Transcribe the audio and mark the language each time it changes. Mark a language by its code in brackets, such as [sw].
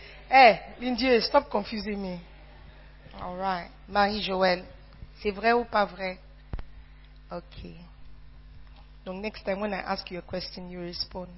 [en] Hey, Lindy, stop confusing me. All right, [fr] Marie-Joël, c'est vrai ou pas vrai? Ok. [en] Donc, next time when I ask you a question, you respond.